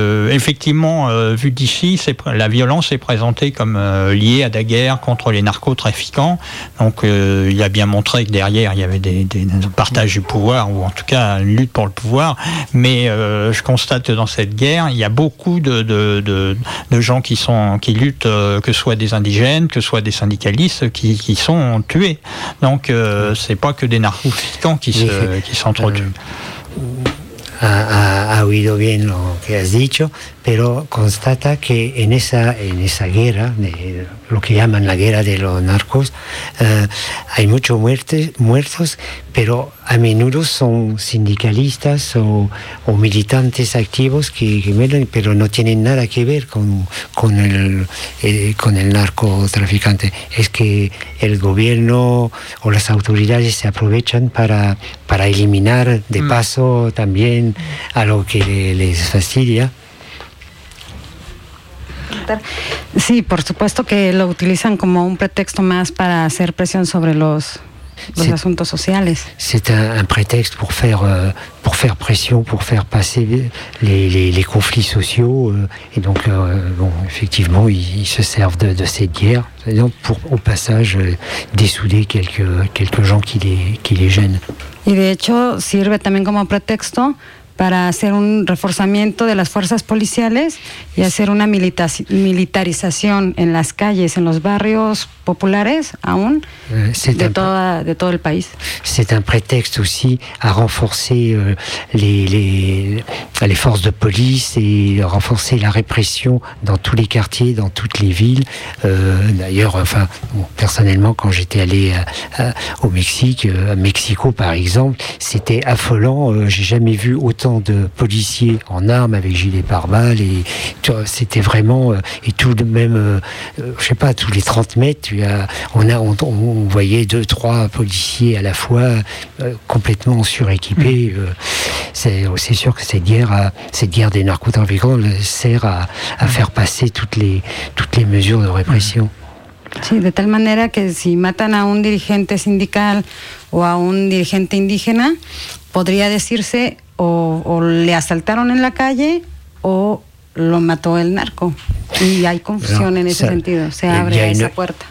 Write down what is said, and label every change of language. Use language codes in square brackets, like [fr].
[fr] Effectivement, vu d'ici, c'est la violence est présentée comme liée à la guerre contre les narcotrafiquants, donc il a bien montré que derrière il y avait des partages du pouvoir, ou en tout cas une lutte pour le pouvoir, mais je constate que dans cette guerre, il y a beaucoup de gens qui luttent, que ce soit des indigènes, que ce soit des syndicalistes, qui sont tués. Donc c'est pas que des narcotrafiquants qui s'entretuent. [es] Ha oído bien lo que has dicho, pero constata que en esa guerra, lo que llaman la guerra de los narcos, hay muchos muertos, pero a menudo son sindicalistas o militantes activos que mueren, pero no tienen nada que ver con el narcotraficante. Es que el gobierno o las autoridades se aprovechan para eliminar de paso también a lo que les fastidia. Sí, por supuesto que lo utilizan como un pretexto más para hacer presión sobre los asuntos sociales. [fr] C'est un prétexte pour faire pression, pour faire passer les conflits sociaux, et donc effectivement ils se servent de cette guerre pour au passage dessouder quelques gens qui les gênent. [es] Y de hecho sirve también como pretexto para hacer un reforzamiento de las fuerzas policiales y hacer una militarización en las calles, en los barrios populares aún de todo el país. [fr] C'est un prétexte aussi à renforcer les forces de police et renforcer la répression dans tous les quartiers, dans toutes les villes. D'ailleurs, enfin, bon, personnellement, quand j'étais allé au Mexique, à Mexico par exemple, c'était affolant. J'ai jamais vu autant de policiers en armes avec gilets pare-balles, et c'était vraiment, et tout de même, je sais pas, tous les 30 mètres, on voyait 2-3 policiers à la fois complètement suréquipés. C'est sûr que cette guerre des narcotrafiquants sert à faire passer toutes les mesures de répression. [es] Sí, de tal manera que si matan a un dirigente sindical o a un dirigente indígena, podría decirse o le asaltaron en la calle o lo mató el narco. Y hay confusión en ese sentido, se abre esa puerta.